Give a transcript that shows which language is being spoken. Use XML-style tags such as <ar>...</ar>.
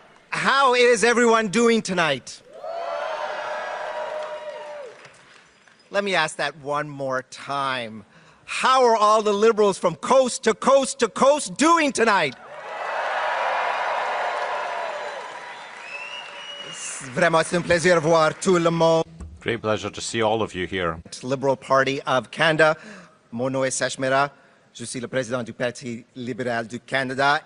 <en>How is everyone doing tonight? Let me ask that one more time. How are all the Liberals from coast to coast to coast doing tonight?</en> <fr>Vraiment, c'est un plaisir de voir tout le monde.</fr> <en>Great pleasure to see all of you here. Liberal Party of Canada.</en> <fr>Mon nom est Sachmera. Je suis le président du Parti libéral du Canada.</fr>